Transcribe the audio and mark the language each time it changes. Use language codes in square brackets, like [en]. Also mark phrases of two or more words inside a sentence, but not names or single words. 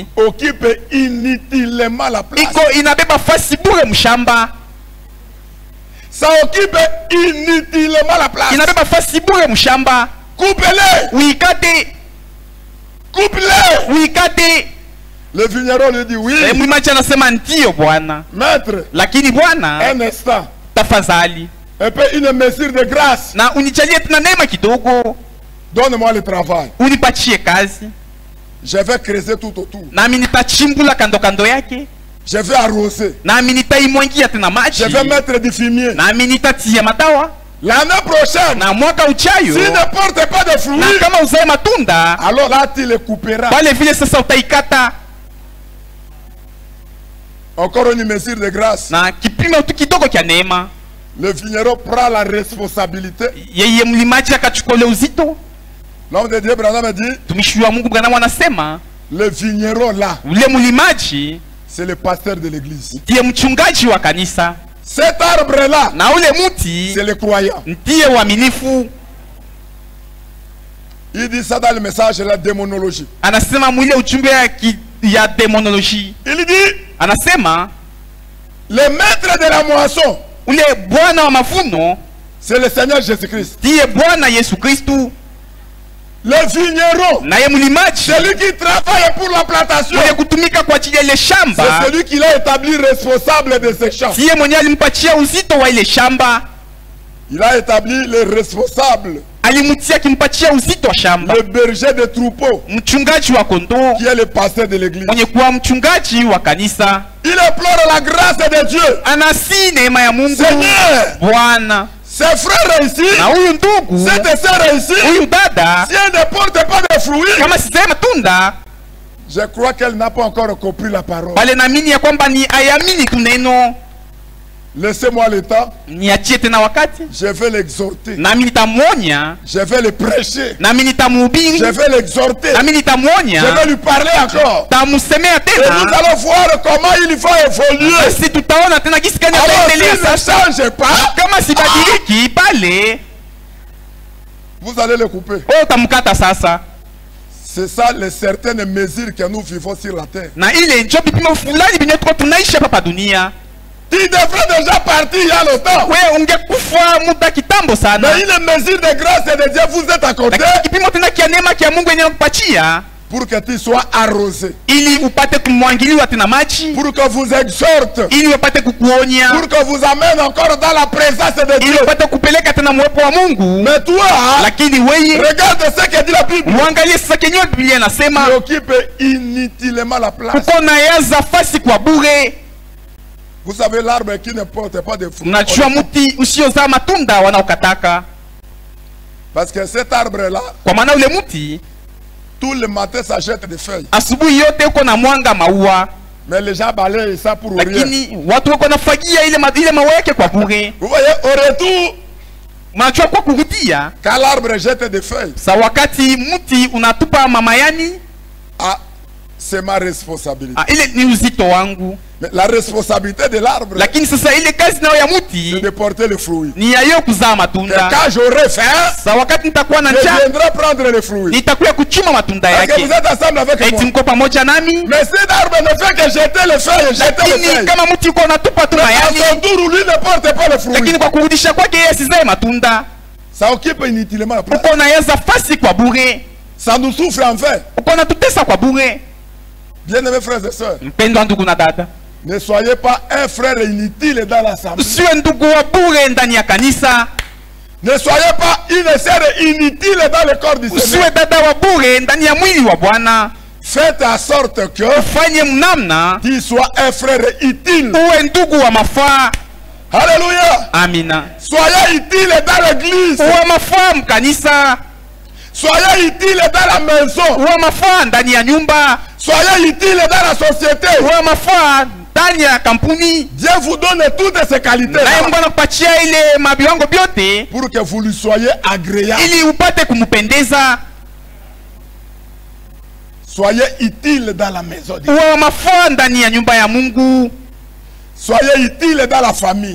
[fr] occupe inutilement la place. [sw] iko inabeba fasi bure mshamba. [fr] Ça occupe inutilement la place. [sw] Inabeba fasi bure mshamba. [fr] Coupe-le. [sw] Uikate, [fr] Coupe-le. [sw] uikate. [fr] Le vigneron lui dit oui. [sw] Mwimaji anasema ndio bwana. [fr] Maître, [sw] Lakini bwana, [fr] un instant. [sw] tafadhali, [fr] Un peu une mesure de grâce. [sw] na unijalie tena neema kidogo. [fr] Donne-moi le travail. [sw] Unipatie kazi. [fr] Je vais creuser tout autour. [sw] Nami nitachimbula kando kando yake. [fr] Je vais arroser. [sw] Nami nitaimwangia tena maji. [fr] Je vais mettre du fumier. [sw] Nami nitatia madawa. [fr] L'année prochaine, [sw] Na mwaka uchayo, [fr] s'il ne porte pas de [sw] na [fr] fruits, [sw] kama uzae matunda, [fr] alors là tu le couperas. [sw] pale vile sasa utaikata. [fr] Encore une mesure de grâce. [sw] Na kipimo tu kidogo kya neema. [fr] Le vigneron prend la responsabilité. [sw] Yeye mlimaji akachukua ule uzito. [fr] L'homme de Dieu, Branham dit, [sw] Tumishi wa Mungu Branham anasema, [fr] le vigneron là, [sw] ule mlimaji [fr] c'est le pasteur de l'église. [sw] ndiye mchungaji wa kanisa, [fr] Cet arbre-là, [sw] na ule mti [fr] c'est le croyant. [sw] ndiye uaminifu. [fr] Il dit ça dans le message de la démonologie. [sw] Anasema mwile ujumbe ya demonologie, [fr] Il dit, [sw] anasema [fr] le maître de la moisson, [sw] ule bwana wa mavuno [fr] c'est le Seigneur Jésus-Christ. [sw] ndiye Bwana Yesu Kristu, [fr] Le vigneron, [sw] naye mlimaji [fr] celui qui travaille pour la plantation, [sw] mwenye kutumika kwa ajili ya ile shamba, [fr] c'est celui qui l'a établi responsable de ses champs. [sw] ndiye mwenye alimpatia uzito wa ile shamba, [fr] Il a établi les responsables, [sw] alimutia akimpatia uzito wa shamba. [fr] le berger des troupeaux, [sw] Mchungaji wa kondoo [fr] qui est le pasteur de l'église. [sw] mwenye kuwa mchungaji wa kanisa, [fr] Il implore la grâce de Dieu. [sw] anasi neema ya Mungu. [fr] Seigneur, [sw] Bwana, [fr] ses frères ici, [sw] na huyu ndugu, [fr] cette sœur ici, [sw] huyu dada, [fr] si elle ne porte pas de fruits, [sw] kama sizee matunda, [fr] je crois qu'elle n'a pas encore compris la parole. [sw] bale naamini ya kwamba ni ayamini tu neno. [fr] Laissez-moi le temps, [sw] Niachie tena wakati, [fr] je vais l'exhorter, [sw] nami nitamwonya, [fr] je vais le prêcher, [sw] nami nitamhubiri, [fr] je vais l'exhorter, [sw] nami [fr] je [sw] nitamwonya, [fr] vais lui parler encore. [sw] tamusemea [fr] Et nous [sw] tena, [fr] allons voir comment il faut évoluer. [sw] basi tutaona tena gisi gani [fr] Alors [sw] ataendelea [fr] s'il ne [sw] sasa. [fr] change pas, [sw] Kama sibadiliki pale, [fr] vous allez le couper. [sw] wewe utamkata sasa. [fr] C'est ça les certaines mesures que nous vivons sur la terre. [sw] Na ile njo vipimo fulani vinyo tuko tunaishi hapa pa dunia. [fr] Tu devrais déjà partir il y a longtemps. [sw] Wewe ungekufa muda kitambo sana. [fr] Mais une mesure de grâce de Dieu vous est accordée [sw] Lakini kipimo tena kia neema kia Mungu yenye kupatia [fr] pour que tu sois arrosé, [sw] ili upate kumwangiliwa tena maji, [fr] pour que vous exhorte, [sw] ili upate kukuonya, [fr] pour que vous amène encore dans la présence de [sw] ili [fr] Dieu. [sw] upate kupeleka tena mwepo wa Mungu. [fr] Mais toi, [sw] Lakini wewe [fr] regarde ce que dit la Bible. [sw] muangalie sasa kenyewe Biblia inasema [fr] Tu occupes inutilement la place. [sw] kuko na yaza fasi kwa bure. [fr] Vous savez, l'arbre qui ne porte pas de fruits. [sw] Unajua mti usiozaa matunda wanaokataka, [fr] Parce que cet arbre-là, [sw] kwa maana ule mti [fr] tout le matin, ça jette des feuilles. [sw] asubuhi yote uko na mwanga maua, [fr] Mais les gens balayent ça pour rien. [sw] lakini watu wako nafagia ile maua yake kwa bure. [fr] Vous voyez, au retour, [sw] Unajua kwa kurudia [fr] quand l'arbre jette des feuilles, [sw] sa wakati mti unatupa mamayani, [fr] ah, c'est ma responsabilité. [sw] ile ni uzito wangu. [fr] Mais la responsabilité de l'arbre, [sw] Lakini sasa ile kazi nayo ya [fr] c'est [sw] mti [fr] de porter le fruit. [sw] ni ya yeye kuzaa [fr] Et [sw] matunda. [fr] quand j'aurai faim, [sw] Sa wakati nitakuwa na [fr] je [sw] njaa, [fr] viendrai prendre le fruit. [sw] nitakuya kuchuma matunda [fr] Est-ce que vous [sw] yake. [fr] êtes ensemble avec [sw] Eti [fr] moi? [sw] mko pamoja nami? [fr] Mais cet arbre ne fait que jeter les feuilles, jeter les [sw] Lakini [fr] feuilles. [sw] kama mti uko unatupa tu [fr] Mais à [sw] mayani, [fr] son tour, lui ne porte pas le fruit. [sw] lakini kwa kurudisha kwake yeye asizae matunda, [fr] Ça occupe inutilement la place. [sw] uko na yaza fasi kwa bure, [fr] Ça nous souffre en fait. [sw] uko na tutesa kwa bure. [fr] Bien-aimés frères et sœurs, [sw] Mpendwa ndugu na dada, [fr] ne soyez pas un frère inutile dans l'assemblée. [sw] usiwe ndugu wa bure ndani ya kanisa, [fr] Ne soyez pas une sœur inutile dans le corps du Seigneur. [sw] usiwe dada wa bure ndani ya mwili wa Bwana. [fr] Faites en sorte que [sw] Ufanye mnamna [fr] tu sois un frère utile. [sw] uwe ndugu wa mafaa. [fr] Alléluia. [sw] Amina. [fr] Soyez utile dans l'église. [sw] Uwe mafaa mkanisa, [fr] Soyez utile dans la maison. [sw] uwe mafaa ndani ya nyumba, [fr] Soyez utile dans la société. [sw] uwe mafaa ndani ya kampuni. [fr] Dieu vous donne toutes ces qualités [sw] Naye Mungu anakupatia ile mabiwango vyote [fr] pour que vous lui soyez agréable. [sw] ili upate kumpendeza. [fr] Soyez utile dans la maison de Dieu. [sw] Uwe mafaa ndani ya nyumba ya Mungu, [fr] Soyez utile dans la famille.